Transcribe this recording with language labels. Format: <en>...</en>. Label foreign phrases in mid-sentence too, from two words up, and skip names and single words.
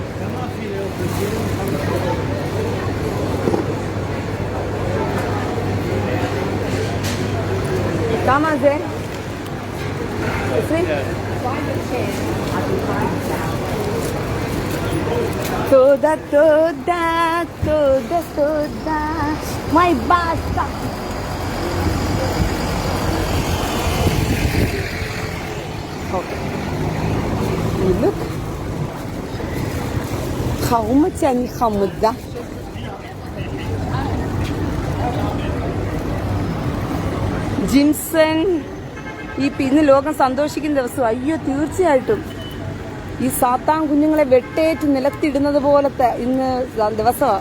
<he>כמה זה? 20? תודה, תודה, תודה, תודה.</he> <en>My basta. Okay. Look. How much</en> <he>אני חמודה.</he> <ml>ജിംസൺ ഇന്ന് ലോകം സന്തോഷിക്കുന്ന ദിവസം. അയ്യോ, തീർച്ചയായിട്ടും ഈ സാത്താൻ കുഞ്ഞുങ്ങളെ വെട്ടേറ്റ് നിലത്തിടുന്നത് പോലത്തെ ഇന്ന് ദിവസമാണ്.</ml>